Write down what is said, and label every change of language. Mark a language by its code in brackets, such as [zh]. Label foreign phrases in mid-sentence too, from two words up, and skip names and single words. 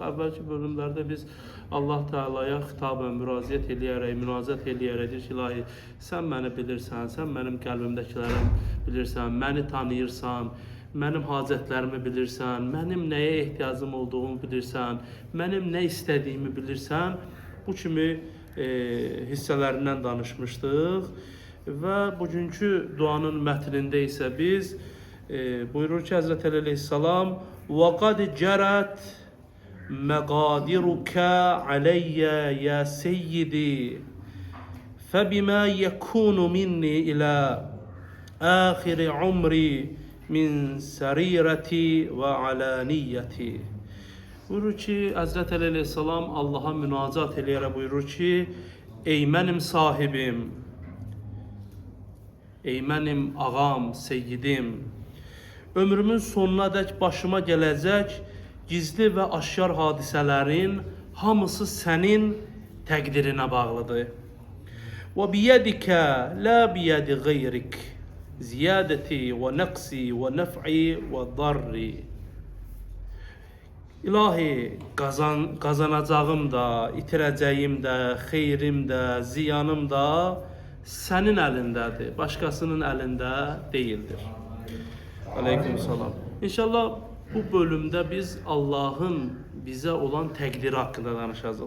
[az] Əvvəlki bölümlərdə biz Allah Teala'ya xitabən müraciət eləyərək deyir ki, ilahi, sən məni bilirsən, sən mənim qəlbimdəkilərim bilirsən, məni tanıyırsan, mənim hacətlərimi bilirsən, mənim nəyə ehtiyacım olduğumu bilirsən, mənim nə istədiyimi bilirsən. Bu kimi hissələrindən danışmışdıq və bugünkü duanın mətnində isə biz buyurur ki, Həzrət Əli əleyhissalam [ar] وَقَدْ جَرَتْ مَقَادِرُكَ عَلَيَّ يَا سَيِّدِي فَبِمَا يَكُونُ مِنِّي إِلَى آخِرِ عُمْرِي من سريرتي وعلانيتي. [az] Buyurur ki, Həzrət Əli əleyhissalam Allaha münacat eləyərək buyurur ki, ey mənim sahibim, ey mənim ağam, seyyidim, ömrümün sonuna dək başıma gələcək gizli və aşkar hadisələrin hamısı sənin təqdirinə bağlıdır. [ar] وبيدك، لا بيد غيرك. وزيادتي ونقصي ونفعي وضري. [az] İlahi, qazanacağım da, itirəcəyim də, xeyrim də, ziyanım da sənin əlindədir, başqasının əlində deyildir. Aleykümselam. İnşallah bu bölümdə biz Allahın bizə olan təqdiri haqqında danışacağıq.